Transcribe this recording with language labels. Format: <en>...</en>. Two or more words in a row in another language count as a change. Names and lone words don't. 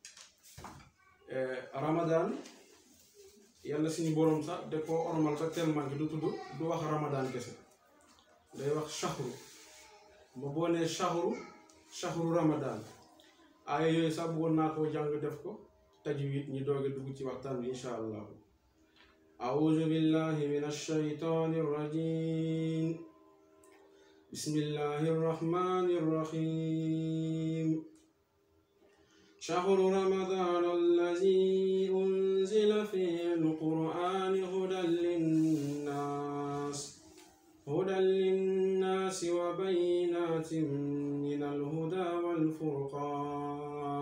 <wo>Ramadan yàlla suñu borom sax da koo ormal ba tellement que du wax Ramadan kese, day wax shahru. ba boo nee shahru Ramadan, aaya yooyu sax bëggoon naa koo jàng def ko tajwid ñi dooge dugg ci waxtaan bi</wo> <ar>إن شاء الله. أعوذ بالله من الشيطان الرجيم. بسم الله الرحمن الرحيم. شهر رمضان الذي أنزل فيه القرآن هدى للناس وبينات من الهدى والفرقان.</ar>